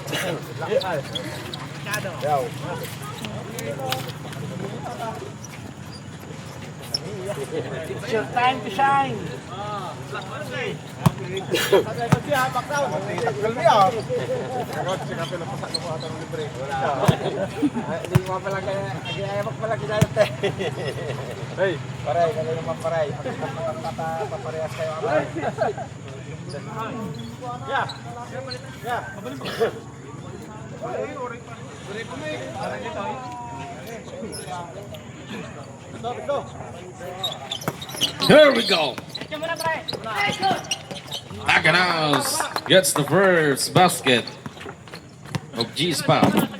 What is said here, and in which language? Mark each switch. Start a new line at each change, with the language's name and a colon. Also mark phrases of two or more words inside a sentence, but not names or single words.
English: It's your time to shine.
Filipino: Hey, paray, kayo naman paray. Paparehas kayo.
English: Yeah. Yeah. Here we go. Taganas gets the first basket of G-Spot.